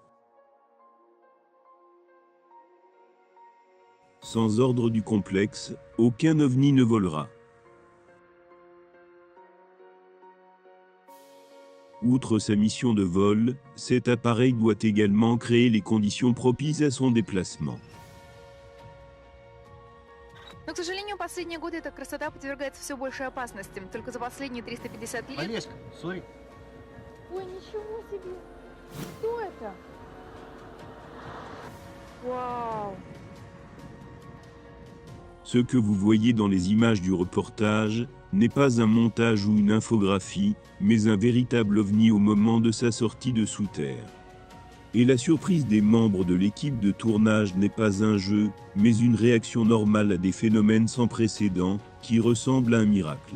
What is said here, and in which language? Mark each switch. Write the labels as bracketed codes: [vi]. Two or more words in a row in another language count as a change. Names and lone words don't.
[fr] Sans ordre du complexe, aucun ovni ne volera. Outre sa mission de vol, cet appareil doit également créer les conditions propices à son déplacement. [ru] последние годы эта красота подвергается все большей опасностям. Только за последние 350 лет... Олеська, смотри. Ой, ничего себе! Что это? Вау! [fr] Ce que vous voyez dans les images du reportage n'est pas un montage ou une infographie, mais un véritable ovni au moment de sa sortie de sous terre. Et la surprise des membres de l'équipe de tournage n'est pas un jeu, mais une réaction normale à des phénomènes sans précédent, qui ressemblent à un miracle.